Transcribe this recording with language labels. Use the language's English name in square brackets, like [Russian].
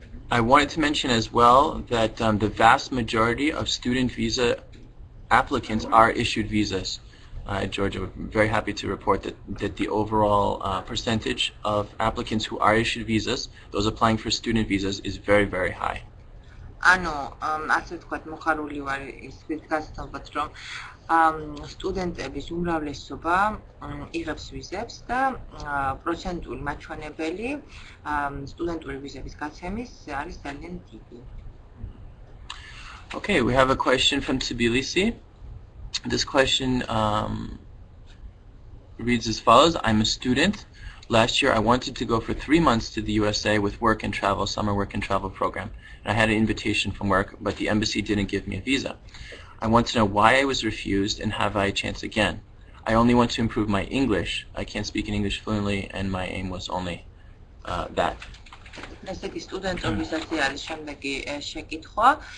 [English] I wanted to mention as well that the vast majority of student visa applicants are issued visas at Georgia. We're very happy to report that the overall percentage of applicants who are issued visas, those applying for student visas, is very, very high. [Georgian] ანუ ასე ვთქვათ, მოხარული ვარ ის გასათვალოთ, რომ სტუდენტების უმრავლესობა იღებს ვიზებს და პროცენტული მაჩვენებელი სტუდენტური ვიზების გაცემის არის ძალიან დიდი. [English] Okay, we have a question from Tbilisi. This question reads as follows. I'm a student. Last year I wanted to go for 3 months to the USA with work and travel, summer work and travel program. And I had an invitation from work, but the embassy didn't give me a visa. I want to know why I was refused and have I a chance again. I only want to improve my English. I can't speak in English fluently and my aim was only that. [Georgian] ესე იგი სტუდენტურ ვიზაზე არის შემდეგი შეკითხვა.